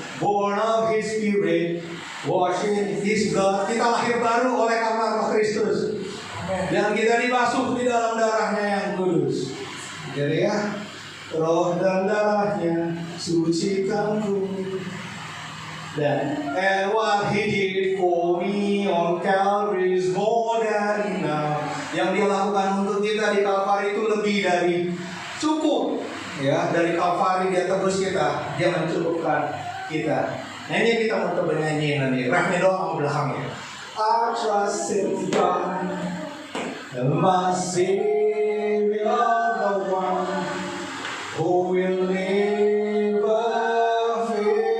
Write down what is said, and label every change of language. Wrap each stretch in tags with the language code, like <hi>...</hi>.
<en>Born of His Spirit, washed in His blood.</en> <id>Kita lahir baru oleh karena Roh Kristus, dan kita dibasuh di dalam darahnya yang kudus. Jadi ya, roh dan darahnya sucikanku.</id> <en>Dan and what He did for me on Calvary is more than enough.</en> <id>Yang Dia lakukan untuk kita di Kalvari itu lebih dari cukup. Ya, dari Kalvari Dia tebus kita, Dia mencukupkan kita. Nah, ini kita mau coba nyanyiin nanti. Refnya doang sama belakangnya.</id> <en>I trust in God, my Savior, the one who will never fail.</en>